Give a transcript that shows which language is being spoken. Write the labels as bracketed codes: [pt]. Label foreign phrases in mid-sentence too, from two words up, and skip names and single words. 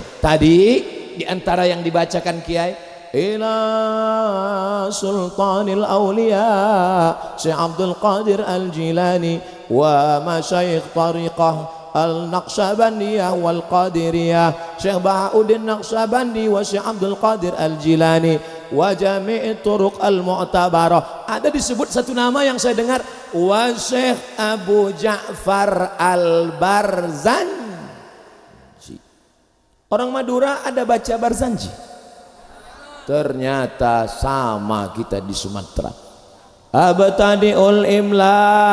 [id] Tadi di antara yang dibacakan Kiai, [ar] إلى سلطان الأولياء [id] Syekh Abdul Qadir Al-Jilani [ar] ومشايخ طريقة [id] Al-Naqsyabandiyah wal Qadiriyah, Syekh Bahauddin Naqsyabandi wa Syekh Abdul Qadir Al-Jilani [ar] وجميع الطرق المعتبرة. [id] Ada disebut satu nama yang saya dengar, wa Syekh Abu Ja'far Al-Barzanji. Orang Madura ada baca Barzanji. Ternyata sama kita di Sumatera. [ar] أبتدئ الإملاء